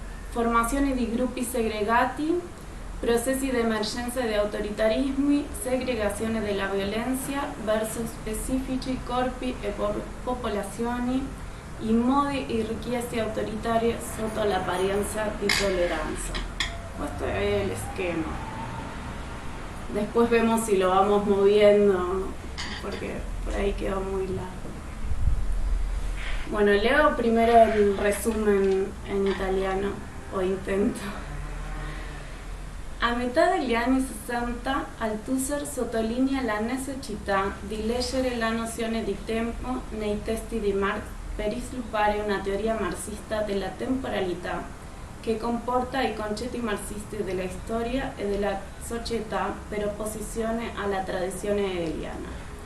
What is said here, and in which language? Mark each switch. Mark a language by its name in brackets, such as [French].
[Italian] formazione di gruppi segregati, processi di emergenza di autoritarismi, segregazione della violenza verso specifici corpi e popolazioni, i modi e richieste autoritarie sotto l'apparenza di tolleranza. Questo è [Spanish] el esquema. Después vemos si lo vamos moviendo, porque por ahí quedó muy largo. Bueno, leo primero el resumen en italiano, o intento. [Italian] A metà degli anni 60, Althusser sottolinea la necessità di leggere la nozione di tempo nei testi di Marx per sviluppare una teoria marxista della temporalità che comporta i concetti marxisti della storia e della società per opposizione alla tradizione hegeliana.